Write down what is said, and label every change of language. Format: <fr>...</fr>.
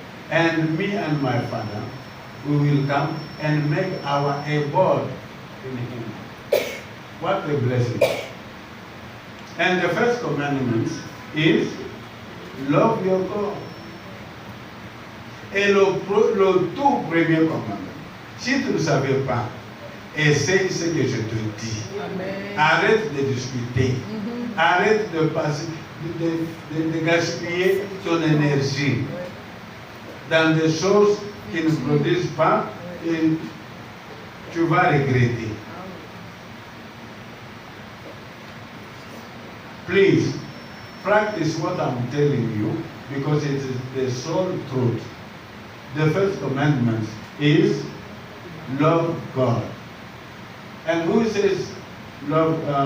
<en>And me and my Father, we will come and make our abode in him. What a blessing. And the first commandment is love your God.</en> <fr>Et le tout premier commandement, si tu ne savais pas, essaye ce que je te dis. Amen. Arrête de discuter. Arrête de passer, de gaspiller ton énergie dans des choses qui ne produisent pas et tu vas regretter.</fr> <en>Please practice what I'm telling you because it is the sole truth. The first commandment is love God. And who says love?</en>